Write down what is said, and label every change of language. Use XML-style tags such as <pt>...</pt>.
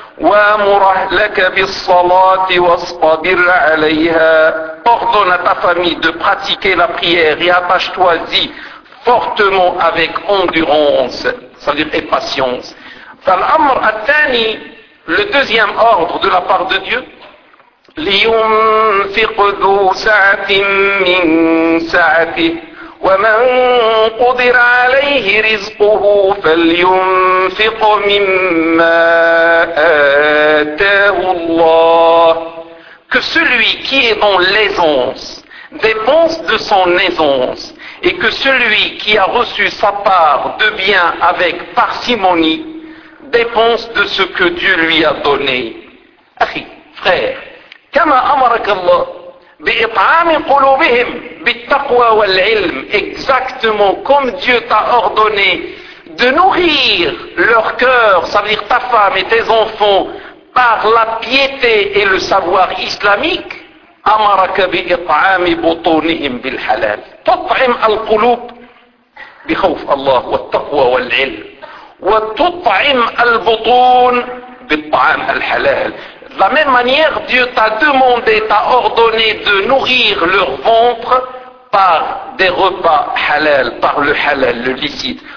<ar>وَأْمُرْ أَهْلَكَ بِالصَّلَاةِ وَاصْطَبِرْ عَلَيْهَا.</ar> <fr>Ordonne à ta famille de pratiquer la prière et attache-toi-y fortement avec endurance, c'est-à-dire et patience.</fr> <ar>فالأمر الثاني,</ar> <fr>le deuxième ordre de la part de Dieu,</fr> <ar>لينفق ذو سعة من سعته ومن قدر عليه رزقه فلينفق مما آتاه الله.</ar> <fr>Que celui qui est dans l'aisance dépense de son aisance, et que celui qui a reçu sa part de bien avec parcimonie dépense de ce que Dieu lui a donné. Akhi, frère,</fr> <ar>كما أمرك الله بإطعام قلوبهم بالتقوى والعلم,</ar> <fr>exactement comme Dieu t'a ordonné de nourrir leur cœur, c'est-à-dire ta femme et tes enfants, par la piété et le savoir islamique.</fr> <ar>أمرك بإطعام بطونهم بالحلال. تطعم القلوب بخوف الله والتقوى والعلم. وتطعم البطون بالطعام الحلال.</ar> <fr>De la même manière, Dieu t'a demandé, t'a ordonné de nourrir leur ventre par des repas halal, par le halal, le licite.</fr>